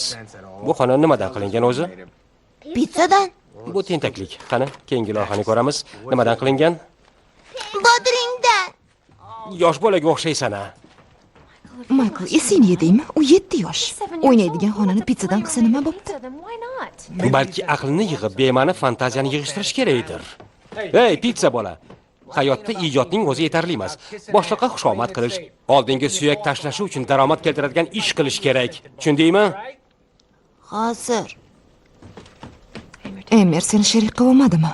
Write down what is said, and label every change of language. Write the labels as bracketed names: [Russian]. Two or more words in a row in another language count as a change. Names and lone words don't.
[Uzbek] Bu xona nimadan qilingan o'zi? Pizzadan. Bu tentaklik. Qani, keyingi loyihani ko'ramiz. Nimadan qilingan? Bodringdan. Yosh bolaga o'xshaysan-a. Michael, esingni yedingmi? U 7 yosh. O'ynaydigan xonani pizzadan qilsa nima bo'pti? [English] Then why not? [Uzbek] Balki aqlni yig'ib, bema'ni fantaziyani yig'ishtirish kerakdir. Ey, pizza bola. Hayotda ijodning o'zi yetarli emas. Boshliqqa xushomad qilish, oldinga suyak tashlashi uchun daromad keltiradigan ish qilish kerak. Tushundingmi? Hozir. Emer seni sherik qilmadimi?